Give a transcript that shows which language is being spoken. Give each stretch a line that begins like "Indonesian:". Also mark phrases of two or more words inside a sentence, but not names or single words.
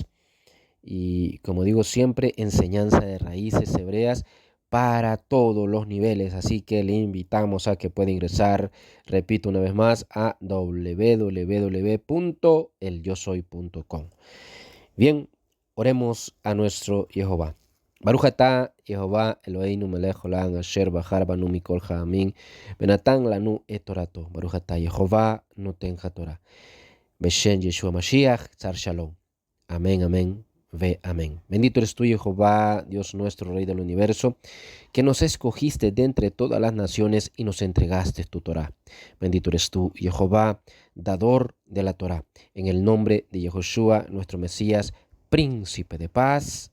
Spanish: Y como digo siempre, enseñanza de raíces hebreas para todos los niveles. Así que le invitamos a que pueda ingresar, repito una vez más, a www.elyosoy.com. Bien, oremos a nuestro Jehová.
Hebrew: ברוך אתה Jehová אלוהינו מלך העולם אשר בחר בנו מכל העמים ונתן לנו את תורתו. ברוך אתה Jehová נותן התורה. בשם ישוע משיח, שר שלום.
Spanish: Amén, amén, ve amén. Bendito eres tú, Jehová, Dios nuestro, Rey del universo, que nos escogiste de entre todas las naciones y nos entregaste tu Torah. Bendito eres tú, Jehová, dador de la Torah. En el nombre de Yehoshua, nuestro Mesías, príncipe de paz.